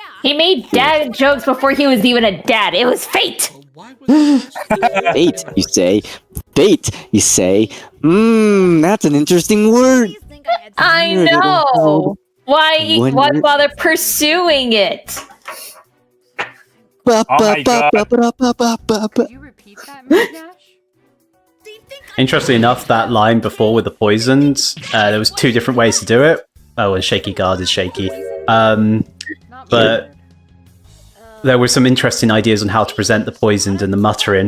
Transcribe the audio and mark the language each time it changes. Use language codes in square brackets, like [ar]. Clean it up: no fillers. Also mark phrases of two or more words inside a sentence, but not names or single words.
[en] He made dad jokes before he was even a dad. It was fate. Why was Fate, you say. Fate, you say. That's an interesting word. Please think I had I Wonder that know. Why Wonder- bother pursuing it? Ba, Oh ba, my ba, God. ba, ba, ba, ba, ba, ba. Could you repeat that, Madnes? Do you think I Interestingly enough, that line before with the poisons, there was two different ways to do it. Oh, and shaky guard is shaky. Not But- weird. There were some interesting ideas on how to present the poisoned and the muttering.